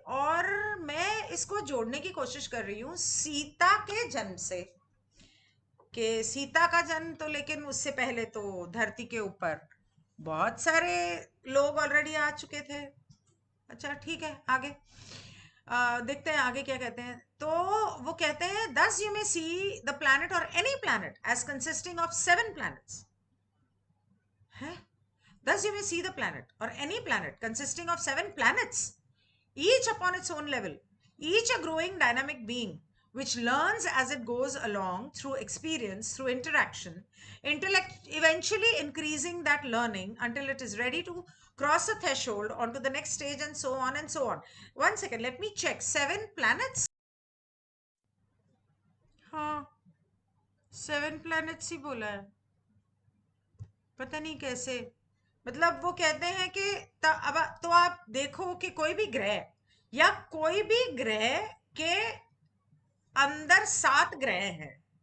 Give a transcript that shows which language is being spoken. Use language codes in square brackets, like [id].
[hi] और मैं इसको जोड़ने की कोशिश कर रही हूँ सीता के जन्म से, कि सीता का जन्म तो, लेकिन उससे पहले तो धरती के ऊपर बहुत सारे लोग ऑलरेडी आ चुके थे। अच्छा ठीक है, आगे देखते हैं आगे क्या कहते हैं। तो वो कहते हैं [en] thus you may see the planet or any planet as consisting of 7 planets है। Thus you may see the planet or any planet consisting of 7 planets, each upon its own level, each a growing dynamic being which learns as it goes along through experience, through interaction, intellect, eventually increasing that learning until it is ready to cross a threshold onto the next stage, and so on and so on. One second, let me check. 7 planets? [hi] हाँ, 7 planets ही बोला है, पता नहीं कैसे। मतलब वो कहते हैं कि अब तो आप देखो कि कोई भी ग्रह, या कोई भी ग्रह के अंदर 7 ग्रह हैं।